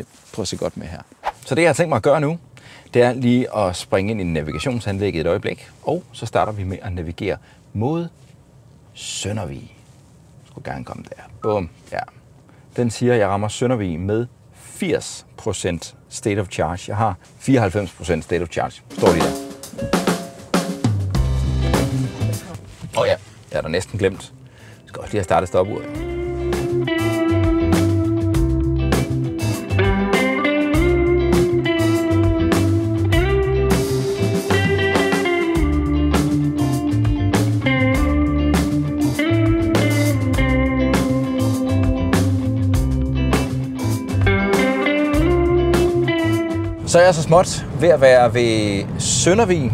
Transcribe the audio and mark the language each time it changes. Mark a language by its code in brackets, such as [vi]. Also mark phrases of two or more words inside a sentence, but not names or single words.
[da] Prøv at se godt med her. Så det, jeg har tænkt mig at gøre nu, det er lige at springe ind i navigationsanlægget et øjeblik, og så starter vi med at navigere mod Søndervig. Skulle gerne komme der. Bum. Ja. Den siger, at jeg rammer Søndervig med 80% [en] state of charge. [da] Jeg har 94% [en] state of charge. [da] Står lige der. Ja, jeg er da næsten glemt. Jeg skal også lige have startet stopuret. Så er jeg så småt ved at være ved Søndervig.